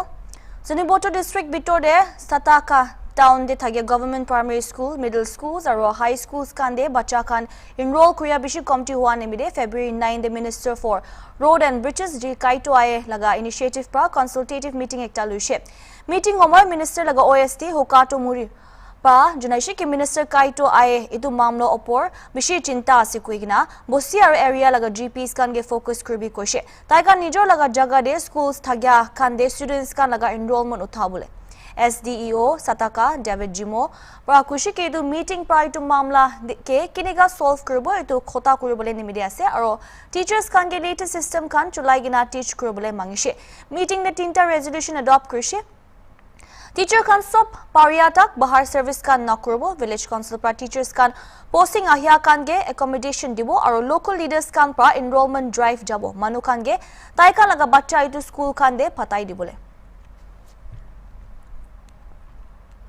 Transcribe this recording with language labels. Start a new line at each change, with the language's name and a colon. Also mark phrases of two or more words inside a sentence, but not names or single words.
Naga Pidgin: Zuniboto district bitode Sataka town de thage
English: government primary school, middle schools
Naga Pidgin: aro
English: high schools
Naga Pidgin: kande bacha kan enroll kuya bishi committee hua nimide February 9 the Minister for Road and Bridges G Kaito aye laga initiative pra
English: consultative meeting
Naga Pidgin: ekta luishe. Meeting homoy minister laga OST Hokato Muri pa junaishi ki minister Kaito aye itu mamlo opor bishi chinta ase kuigina bosi aro area laga GPs kan ge focus kurbi koishe tai kan nijor laga jaga de schools thagya kan de students kan laga enrollment uthabule SDEO Sataka David Jimo pra kushi ke itu meeting pra itu mamla ke kiniga solve kurbo itu khota kuribole nimide ase aro teachers kan ge
English: latest system
Naga Pidgin: kan chulai gina teach kuribole mangishe meeting de tinta resolution adopt kurishe Teacher kan sob pariyatak bahar service kan nakurbo
English: village council
Naga Pidgin: pra teachers kan posting ahya kan ge accommodation dibo aro local leaders kan pra
English: enrollment drive
Naga Pidgin: jabo manu kan ge tai kan laga bachcha itu school kan de patai dibole